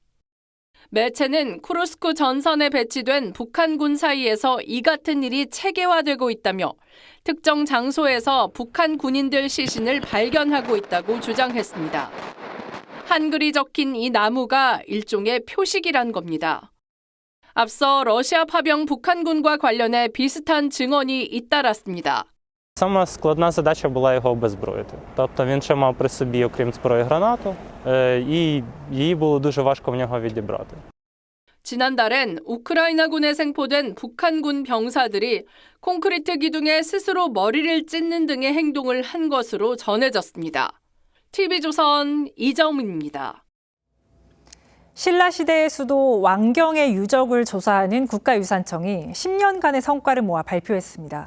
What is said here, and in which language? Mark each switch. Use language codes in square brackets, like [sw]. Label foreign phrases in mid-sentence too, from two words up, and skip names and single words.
[ko] 매체는 쿠르스크 전선에 배치된 북한군 사이에서 이 같은 일이 체계화되고 있다며 특정 장소에서 북한 군인들 시신을 발견하고 있다고 주장했습니다. 한글이 적힌 이 나무가 일종의 표식이란 겁니다. 앞서 러시아 파병 북한군과 관련해 비슷한 증언이 잇따랐습니다. [uk] Сама складна задача була його обезброїти. Тобто він ще мав при собі, окрім зброї, гранату, і її було дуже важко в нього відібрати. [ko] 지난달엔 우크라이나군에 생포된 북한군 병사들이 콘크리트 기둥에 스스로 머리를 찢는 등의 행동을 한 것으로 전해졌습니다. TV조선 이정민입니다. 신라시대의 수도 왕경의 유적을 조사하는 국가유산청이 10년간의 성과를 모아 발표했습니다.